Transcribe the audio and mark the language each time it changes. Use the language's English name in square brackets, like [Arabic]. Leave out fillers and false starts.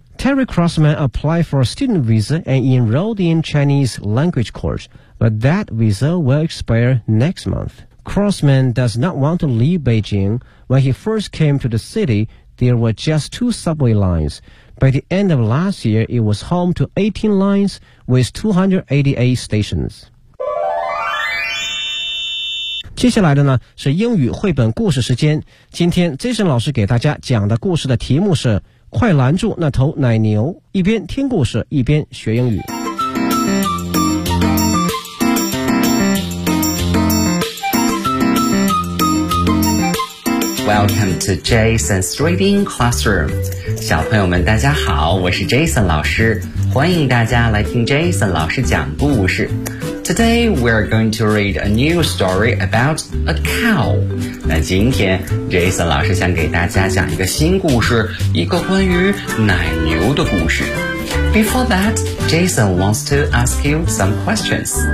[English] Terry Crossman applied for a student visa and enrolled in Chinese language course, but that visa will expire next month. Crossman does not want to leave Beijing. When he first came to the city, there were just 2 subway lines. By the end of last year, it was home to 18 lines with 288 stations. [Chinese] 接下来的呢是英语绘本故事时间。今天 Jason 老师给大家讲的故事的题目是《快拦住那头奶牛》，一边听故事一边学英语。 [English] Welcome to Jason's Reading Classroom. [Chinese] 小朋友们大家好，我是 Jason 老师，欢迎大家来听 Jason 老师讲故事。 [English] Today we're going to read a new story about a cow. [Chinese] 那今天 Jason 老师想给大家讲一个新故事，一个关于奶牛的故事。 [English] Before that, Jason wants to ask you some questions.